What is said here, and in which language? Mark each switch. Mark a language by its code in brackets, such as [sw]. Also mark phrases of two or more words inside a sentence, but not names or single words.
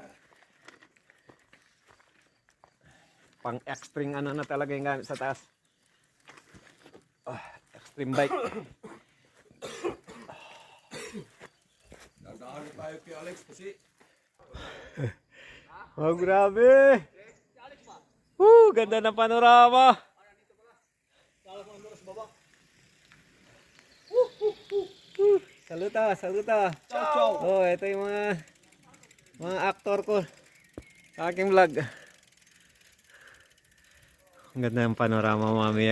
[tl] Pang extreme ano na talaga yung gamit sa taas. [en] Extreme bike. [tl] Nagdaan tayo kay Alex kasi. Oh, grabe. Ganda ng panorama. [it] Saluta, saluta. Ciao, ciao. [tl] Oh, ito yung mga aktor ko sa aking vlog. Ang ganda ng panorama, mamaya.